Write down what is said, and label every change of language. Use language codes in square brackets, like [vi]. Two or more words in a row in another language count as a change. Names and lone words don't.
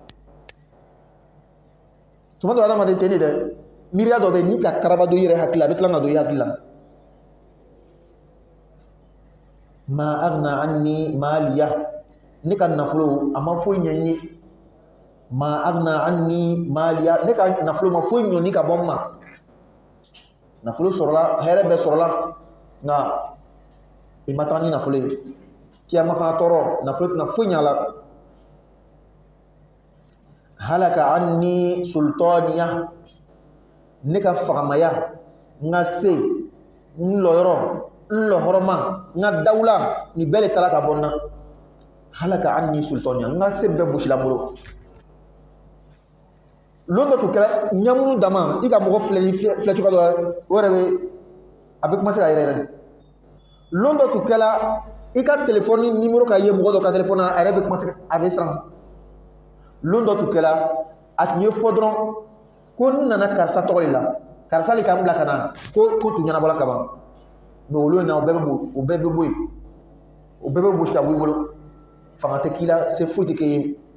[bm] tuma dɔ adamaden tɛ ne dɛ miiriya dɔ bɛ ni ka karaba don i yɛrɛ hakili la a bɛ tila ka don i hakili la [ar] ما أغنى عني ماليه [bm] ne ka nafolo a ma foyi ɲɛ n ye [ar] ما أغنى عني ماليه [bm] ne ka nafolo ma foyi ɲɔni ka bɔ n ma nafolo sɔrɔla hɛrɛ bɛɛ sɔrɔla nka i ma taga ni nafolo ye kiyama fana tɔɔrɔ nafolo tɛna foyi ɲɛ a la [ar] هلك عني سلطانيه [bm] ne ka fagamaya n ka se n lɔyɔrɔ n lɔhɔrɔma n ka dawula ni bɛɛ le taara ka bɔ n na [ar] هلك عني سلطانيه [bm] n ka se bɛɛ gosila n bolo lon dɔ tun kɛra ɲamunu dama i ka mɔgɔ filɛ ni filɛ cogoya dɔ o yɛrɛ bɛ a bɛ commencer ka yɛrɛ lon dɔ tun kɛra i ka telefɔni numéro ka ye mɔgɔ dɔ ka telefɔni na a yɛrɛ bɛ commencer a bɛ siran lon dɔ tun kɛra a tun ye fɔ dɔrɔn ko n nana karisa tɔgɔ de la karisa le ka n bila ka na ko tun ɲɛnabɔla ka ban mais olu in na o bɛɛ bɛ bɔ yen o bɛɛ bɛ gosi ka bɔ i bolo fanga tɛ k'i la se foyi tɛ k'e ye